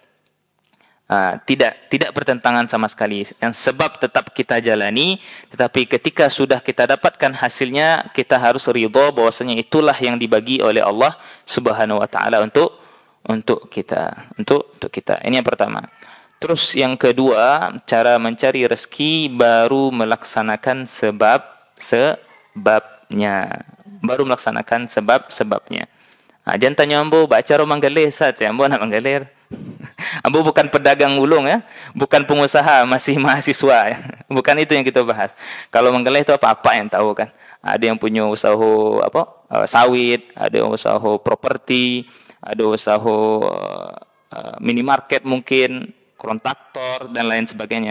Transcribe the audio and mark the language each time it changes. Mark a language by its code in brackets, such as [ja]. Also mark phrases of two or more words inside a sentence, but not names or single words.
[id] Tidak bertentangan sama sekali. Yang sebab tetap kita jalani, tetapi ketika sudah kita dapatkan hasilnya, kita harus ridho bahwasanya itulah yang dibagi oleh Allah Subhanahu wa taala untuk kita. Ini yang pertama. Terus yang kedua, cara mencari rezeki baru melaksanakan sebabnya. Baru melaksanakan sebabnya. [min] Jangan tanya ambo baca ro manggalir saja, ambo nak manggalir. [id] Ambo bukan pedagang ulung ya, bukan pengusaha, masih mahasiswa ya. Bukan itu yang kita bahas. Kalau manggalir itu apa yang tahu kan? Ada yang punya usaha sawit, ada yang usaha properti, ada usaha minimarket mungkin, kontraktor dan lain sebagainya.